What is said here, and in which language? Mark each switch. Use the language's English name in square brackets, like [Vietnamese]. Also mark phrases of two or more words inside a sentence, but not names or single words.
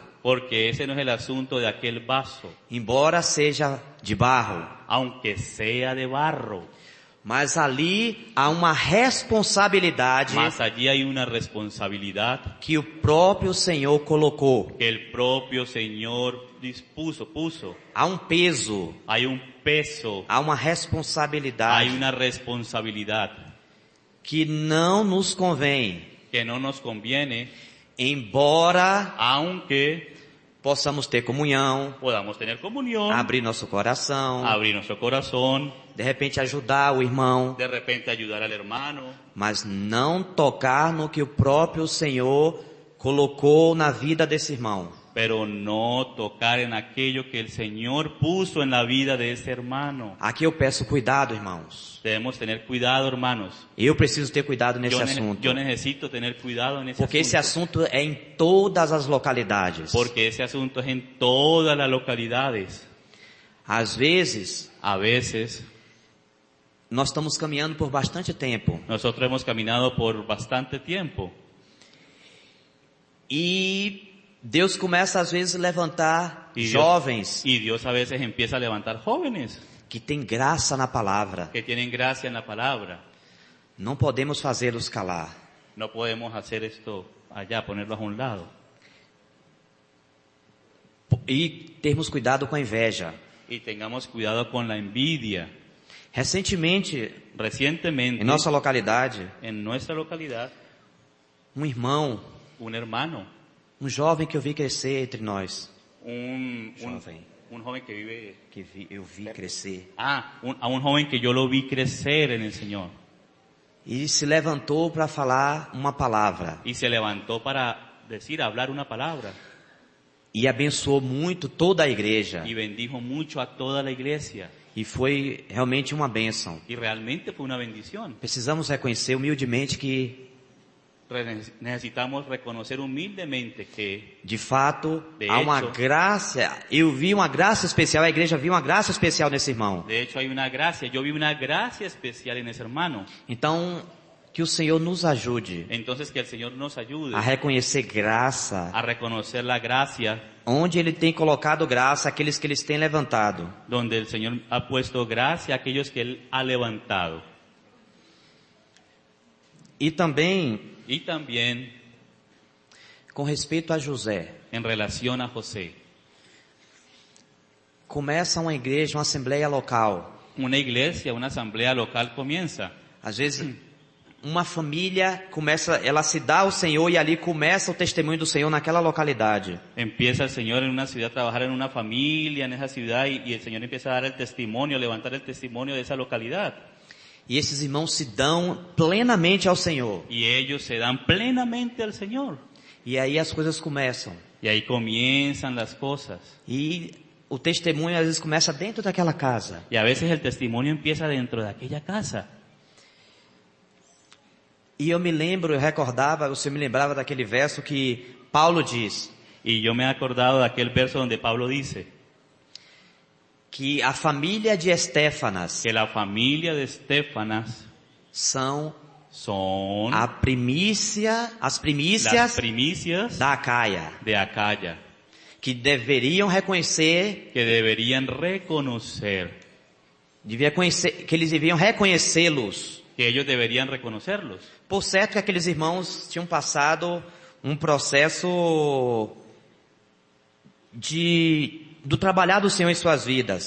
[Spanish] Porque ese no es el asunto de aquel vaso, [Portuguese] Embora seja de barro. [Spanish] aunque sea de barro. [Portuguese] Mas ali há uma responsabilidade [Spanish] Mas allí hay una responsabilidad [Portuguese] que o próprio Senhor colocou. [Spanish] que el propio Señor puso. [Portuguese] Há um peso, [Spanish] Hay un peso, [Portuguese] há uma [Spanish] hay [Portuguese] responsabilidade [Spanish] una responsabilidad [Portuguese] que não nos convém. [Spanish] que no nos conviene, [Portuguese] Embora [Spanish] aunque [Portuguese] possamos ter comunhão, [Spanish] podamos tener comunión, [Portuguese] abrir nosso coração, [Spanish] abrir nuestro corazón, [Portuguese] de repente ajudar o irmão, [Spanish] de repente ayudar al hermano, [Portuguese] mas não tocar no que o próprio Senhor colocou na vida desse irmão. [Spanish] pero no tocar en aquello que el Señor puso en la vida de ese hermano. [Portuguese] Aqui eu peço cuidado, irmãos. [Spanish] Debemos tener cuidado, hermanos. [Portuguese] Eu preciso ter cuidado nesse [Spanish] Yo [Portuguese] assunto. [Spanish] necesito tener cuidado en ese [Portuguese] Porque esse [Spanish] asunto. [Portuguese] assunto é em todas as localidades. [Spanish] Porque ese asunto es en todas las localidades. [Portuguese] Às vezes, [Spanish] A veces, [Portuguese] nós estamos caminhando por bastante tempo. [Spanish] nosotros hemos caminado por bastante tiempo. [Portuguese] E Deus começa às vezes a levantar [Spanish] Y Dios, [Portuguese] jovens [Spanish] y Dios a veces empieza a levantar jóvenes [Portuguese] que têm graça na palavra. [Spanish] que tienen gracia en la palabra. [Portuguese] Não podemos fazê-los calar. [Spanish] No podemos hacer esto allá, ponerlos a un lado. [Portuguese] E termos cuidado com a inveja. [Spanish] Y tengamos cuidado con la envidia. [Portuguese] Recentemente, [Spanish] Recientemente, [Portuguese] em nossa localidade, [Spanish] en nuestra localidad, [Portuguese] um irmão, [Spanish] un hermano, [Portuguese] um jovem que eu vi crescer entre nós, [Spanish] un joven que vive, [Portuguese] eu vi crescer, [Spanish] a un joven que yo lo vi crecer en el Señor. [Portuguese] e se levantou para falar uma palavra, [Spanish] Y se levantó para hablar una palabra. [Portuguese] e abençoou muito toda a igreja, [Spanish] Y bendijo mucho a toda la iglesia. [Portuguese] e foi realmente uma bênção. [Spanish] Y realmente fue una bendición. [Portuguese] Precisamos reconhecer humildemente que, [Spanish] Necesitamos reconocer humildemente que, [Portuguese] de fato, [Spanish] De [Portuguese] há uma [Spanish] hecho, [Portuguese] graça, eu vi uma graça especial, a igreja viu uma graça especial nesse irmão. [Spanish] de hecho, hay una gracia. Yo vi una gracia especial en ese hermano. [Portuguese] Então, que o Senhor nos ajude [Spanish] Entonces, que el Señor nos ayude [Portuguese] a reconhecer graça, [Spanish] a reconocer la gracia [Portuguese] onde Ele tem colocado graça, aqueles que Ele tem levantado. [Spanish] donde el Señor ha puesto gracia a aquellos que Él ha levantado. [Portuguese] E também, [Spanish] Y también [Portuguese] com respeito a José, [Spanish] en relación a José. [Portuguese] começa uma igreja, uma assembleia local. [Spanish] Una iglesia, una asamblea local comienza. [Portuguese] Às vezes, uma família ela se dá ao Senhor e ali começa o testemunho do Senhor naquela localidade. [Spanish] Empieza el Señor en una ciudad a trabajar en una familia en esa ciudad y el Señor empieza a dar el testimonio, a levantar el testimonio de esa localidad. [Portuguese] E esses irmãos se dão plenamente ao Senhor. [Spanish] Y ellos se dan plenamente al Señor. [Portuguese] E aí as coisas começam. [Spanish] Y ahí comienzan las cosas. [Portuguese] E o testemunho às vezes começa dentro daquela casa. [Spanish] Y a veces el testimonio empieza dentro de aquella casa. [Portuguese] E eu me lembrava daquele verso que Paulo diz. [Spanish] Y yo me he acordado de aquel verso donde Pablo dice [Portuguese] Que a família de Estéfanas [Spanish] que la familia de Estéfanas son las [Portuguese] primícias [Spanish] primicias [Portuguese] da Acaia, [Spanish] de Acaya, [Portuguese] que deveriam reconhecer, [Spanish] que deberían reconocer, [Portuguese] que eles deviam reconhecê-los. [Spanish] que ellos deberían reconocerlos. [Portuguese] Por certo que aqueles irmãos tinham passado um processo do trabalhar do Senhor em suas vidas.